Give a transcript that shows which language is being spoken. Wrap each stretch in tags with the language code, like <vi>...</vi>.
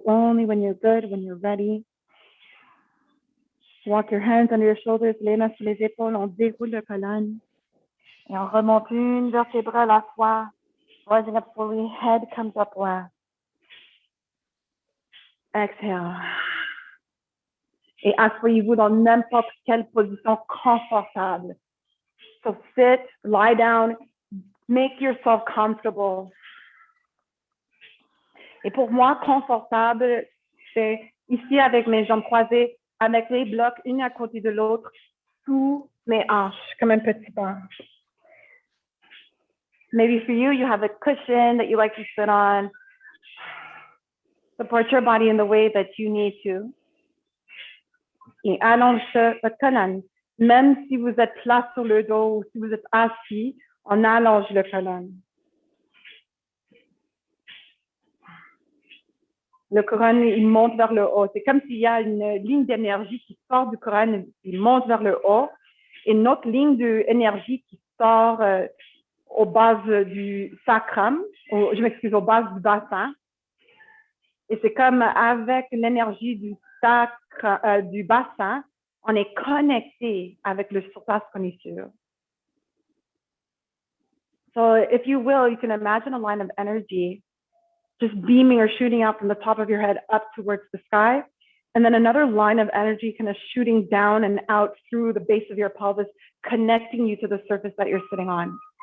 <en>Only when you're good, when you're ready. Walk your hands under your shoulders,</en> <fr>les mains sur les épaules, on déroule la colonne. Et on remonte une vertébrale à la fois.</fr> <en>Rising up slowly, head comes up last. Exhale.</en> <fr>Et asseyez-vous dans n'importe quelle position confortable.</fr> <en>So sit, lie down, make yourself comfortable.</en> <fr>Et pour moi, confortable, c'est ici avec mes jambes croisées, avec les blocs, une à côté de l'autre, sous mes hanches, comme un petit banc.</fr> <en>Maybe for you, you have a cushion that you like to sit on. Support your body in the way that you need to.</en> <fr>Et allonge votre colonne. Même si vous êtes plat sur le dos ou si vous êtes assis, on allonge le colonne. Le couronne, il monte vers le haut. C'est comme s'il y a une ligne d'énergie qui sort du couronne, il monte vers le haut. Et une autre ligne d'énergie qui sort aux bases du sacrum, je m'excuse, aux bases du bassin. Et c'est comme avec l'énergie du sacre, du bassin, on est connecté avec le surface qu'on est sur.</fr> <en>So if you will, you can imagine a line of energy just beaming or shooting out from the top of your head up towards the sky. And then another line of energy kind of shooting down and out through the base of your pelvis, connecting you to the surface that you're sitting on.</en>